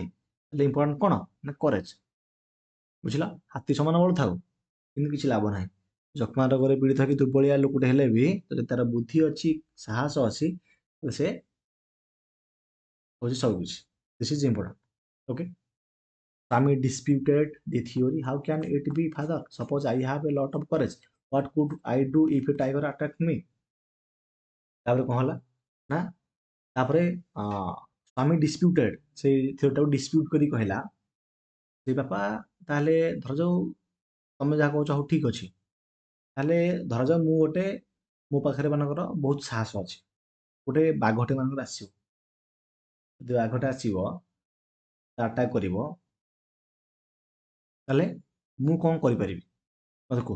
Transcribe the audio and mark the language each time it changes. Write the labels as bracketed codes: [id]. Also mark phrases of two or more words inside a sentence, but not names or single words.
[or] ହେଲେ ଇମ୍ପୋର୍ଟାଣ୍ଟ କ'ଣ ନା କରେଜ୍, ବୁଝିଲ? ହାତୀ ସମାନ ବଳ ଥାଉ କିନ୍ତୁ କିଛି ଲାଭ ନାହିଁ। ଯକ୍ଷ୍ମା ରୋଗରେ ପୀଡ଼ିତ ହେଇକି ଦୁର୍ବଳିଆ ଲୋକଟେ ହେଲେ ବି ଯଦି ତାର ବୁଦ୍ଧି ଅଛି, ସାହସ ଅଛି, ତାହେଲେ ସେ ହେଉଛି ସବୁ କିଛି। [en] this is important, okay. Swami disputed the theory. How can it be, father? Suppose I have a lot of courage. What could I do if a tiger attacked me? [or] ତାପରେ କ'ଣ ହେଲା ନା ତାପରେ ସ୍ୱାମୀ ଡିସ୍ପ୍ୟୁଟେଡ୍ ସେଇ ଥିଓରିଟାକୁ ଡିସ୍ପ୍ୟୁଟ୍ କରି କହିଲା ଯେ ବାପା ତାହେଲେ ଧରାଯାଉ ତମେ ଯାହା କହୁଛ ହଉ ଠିକ୍ ଅଛି, ତାହେଲେ ଧରାଯାଉ ମୋ ପାଖରେ ମାନଙ୍କର ବହୁତ ସାହସ ଅଛି, ଗୋଟେ ବାଘଟେ ମାନଙ୍କର ଆସିବ, ଯଦି ବାଘଟା ଆସିବ ଆଟାକ୍ କରିବ, ତାହେଲେ ମୁଁ କ'ଣ କରିପାରିବି ମୋତେ କୁହ?